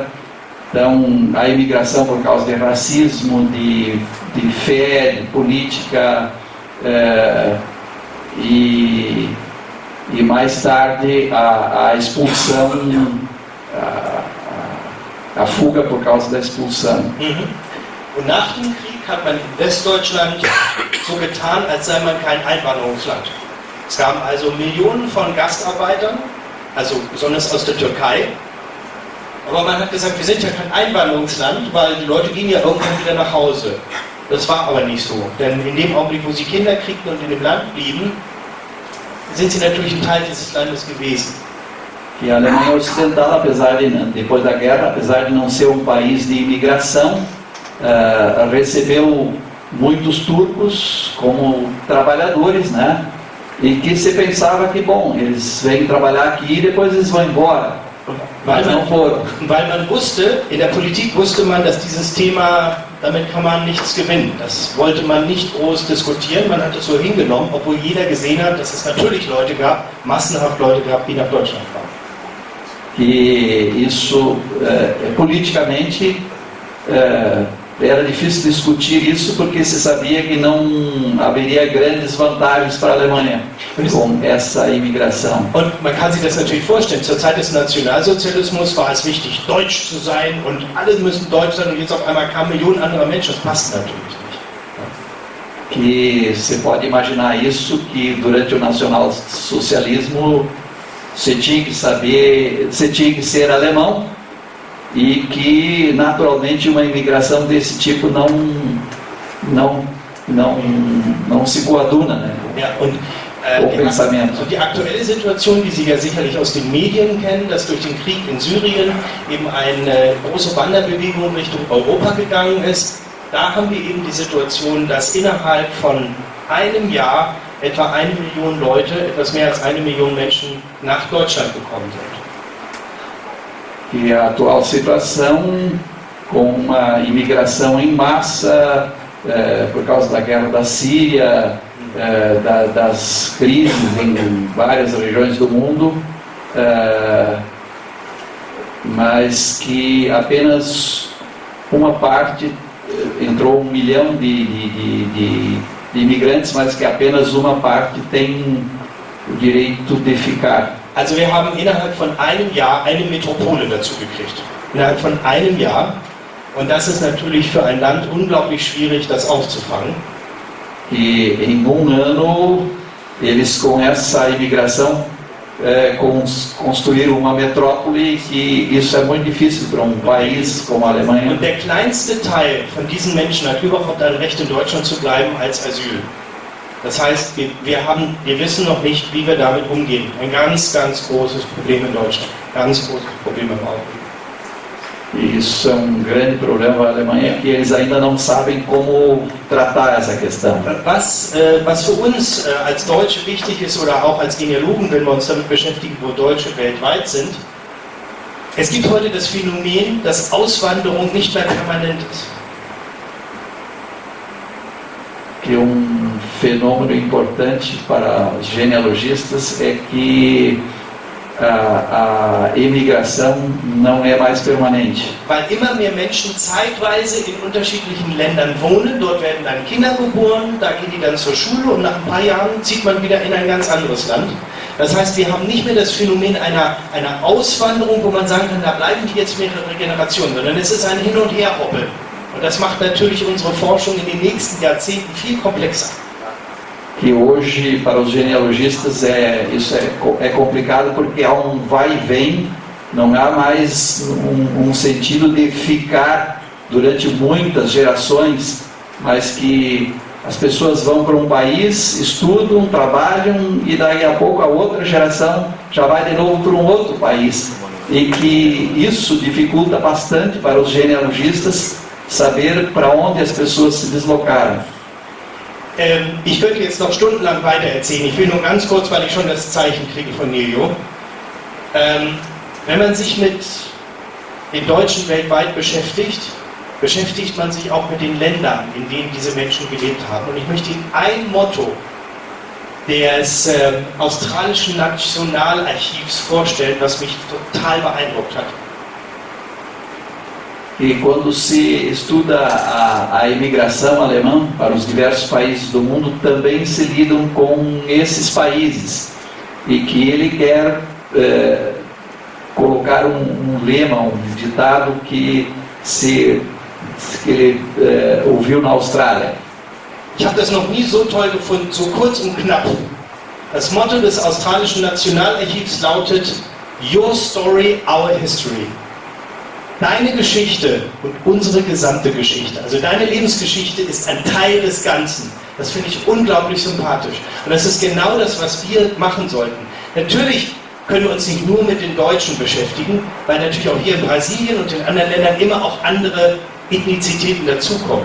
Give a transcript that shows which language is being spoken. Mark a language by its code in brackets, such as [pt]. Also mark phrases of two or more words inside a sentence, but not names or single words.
[pt] Então, a imigração por causa de racismo, de fé, de política, e mais tarde a expulsão, a fuga por causa da expulsão. [de] Und nach dem Krieg hat man in Westdeutschland so getan, als sei man kein Einwanderungsland. Es gab also Millionen von Gastarbeitern, also besonders aus der Türkei. Aber man hat gesagt, wir sind ja kein Einwanderungsland, weil die Leute gehen ja irgendwann wieder nach Hause. Das war aber nicht so, denn in dem Augenblick, wo sie Kinder kriegten und in dem Land blieben, sind sie natürlich ein Teil dieses Landes gewesen. [pt] E a Alemanha Ocidental, depois da guerra, apesar de não ser um país de imigração, recebeu muitos turcos como trabalhadores, né? E que se pensava que, bom, eles vêm trabalhar aqui e depois eles vão embora. [de] Weil man wusste, in der Politik wusste man, dass dieses Thema, damit kann man nichts gewinnen. Das wollte man nicht groß diskutieren, man hat es so hingenommen, obwohl jeder gesehen hat, dass es natürlich Leute gab, massenhaft Leute gab, die nach Deutschland kamen. [pt] E isso, politicamente, era difícil discutir isso porque se sabia que não haveria grandes vantagens para a Alemanha com essa imigração. [de] Und man kann sich das natürlich vorstellen, zur Zeit des Nationalsozialismus war es wichtig, deutsch zu sein und alle müssen deutsch sein und jetzt auf einmal kamen Millionen anderer Menschen, das passt natürlich nicht. [pt] que você pode imaginar isso, que durante o nacionalsocialismo você tinha que saber, você tinha que ser alemão, e que naturalmente uma imigração desse tipo não se coaduna, né? [de] Ja, und die aktuelle Situation, die Sie ja sicherlich aus den Medien kennen, dass durch den Krieg in Syrien eben eine große Wanderbewegung Richtung Europa gegangen ist, da haben wir eben die Situation, dass innerhalb von einem Jahr etwa 1 Million Leute, etwas mehr als 1 Million Menschen nach Deutschland gekommen sind. [pt] E a atual situação, com uma imigração em massa, por causa da guerra da Síria, das crises em várias regiões do mundo, mas que apenas uma parte, entrou 1 milhão de imigrantes, mas que apenas uma parte tem o direito de ficar. [de] Also wir haben innerhalb von einem Jahr eine Metropole dazu gekriegt. Innerhalb von einem Jahr. Und das ist natürlich für ein Land unglaublich schwierig, das aufzufangen. [pt] E em um ano, eles com essa imigração construíram uma metrópole, que isso é muito difícil para um país como a Alemanha. [de] Und der kleinste Teil von diesen Menschen hat überhaupt ein Recht, in Deutschland zu bleiben als Asyl. Das heißt, wir wissen noch nicht, wie wir damit umgehen. Ein ganz, ganz großes Problem in Deutschland. Ganz großes Problem im Augenblick. [pt] E isso é um grande problema para a Alemanha, que eles ainda não sabem como tratar essa questão. [de] Was für uns als Deutsche wichtig ist, oder auch als Genealogen, wenn wir uns damit beschäftigen, wo Deutsche weltweit sind, es gibt heute das Phänomen, dass Auswanderung nicht mehr permanent ist. [pt] Que fenômeno importante para os genealogistas é que a imigração não é mais permanente. [de] Weil immer mehr Menschen zeitweise in unterschiedlichen Ländern wohnen, dort werden dann Kinder geboren, da gehen die dann zur Schule und nach ein paar Jahren zieht man wieder in ein ganz anderes Land. Das heißt, wir haben nicht mehr das Phänomen einer Auswanderung, wo man sagen kann, da bleiben die jetzt mehrere Generationen, sondern es ist ein Hin- und Herhoppeln. Und das macht natürlich unsere Forschung in den nächsten Jahrzehnten viel komplexer. [pt] Que hoje, para os genealogistas, isso é complicado, porque há vai e vem, não há mais um sentido de ficar durante muitas gerações, mas que as pessoas vão para um país, estudam, trabalham, e daí a pouco a outra geração já vai de novo para um outro país. E que isso dificulta bastante para os genealogistas saber para onde as pessoas se deslocaram. [de] Ich könnte jetzt noch stundenlang weiter erzählen. Ich will nur ganz kurz, weil ich schon das Zeichen kriege von Nelio. Wenn man sich mit den Deutschen weltweit beschäftigt, beschäftigt man sich auch mit den Ländern, in denen diese Menschen gelebt haben. Und ich möchte Ihnen ein Motto des australischen Nationalarchivs vorstellen, was mich total beeindruckt hat. [pt] E quando se estuda a imigração alemã para os diversos países do mundo, também se lidam com esses países. E que ele quer colocar um lema, um ditado que ele ouviu na Austrália. [de] Ich habe das noch nie so toll gefunden, so kurz und knapp. Das Motto des australischen Nationalarchivs lautet: [en] Your story, our history. [de] Deine Geschichte und unsere gesamte Geschichte, also deine Lebensgeschichte ist ein Teil des Ganzen. Das finde ich unglaublich sympathisch. Und das ist genau das, was wir machen sollten. Natürlich können wir uns nicht nur mit den Deutschen beschäftigen, weil natürlich auch hier in Brasilien und in anderen Ländern immer auch andere Ethnizitäten dazukommen.